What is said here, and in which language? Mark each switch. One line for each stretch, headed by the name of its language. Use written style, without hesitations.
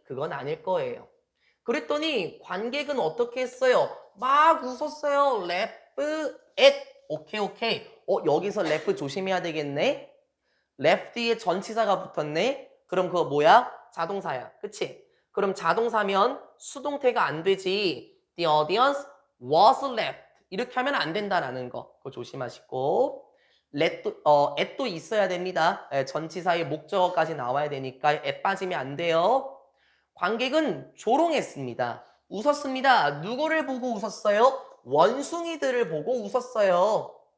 Korean: 그건 아닐 거예요. 그랬더니 관객은 어떻게 했어요? 막 웃었어요.
English: laugh at.
Korean: 오케이. 여기서 laugh 조심해야 되겠네. laugh 뒤에 전치사가 붙었네. 그럼 그거 뭐야? 자동사야. 그치? 그럼 자동사면 수동태가 안 되지.
English: The audience was laughed.
Korean: 이렇게 하면 안 된다라는 거. 그거 조심하시고. at도 있어야 됩니다. 전치사의 목적어까지 나와야 되니까 at 빠지면 안 돼요. 관객은 조롱했습니다. 웃었습니다. 누구를 보고 웃었어요? 원숭이들을 보고 웃었어요.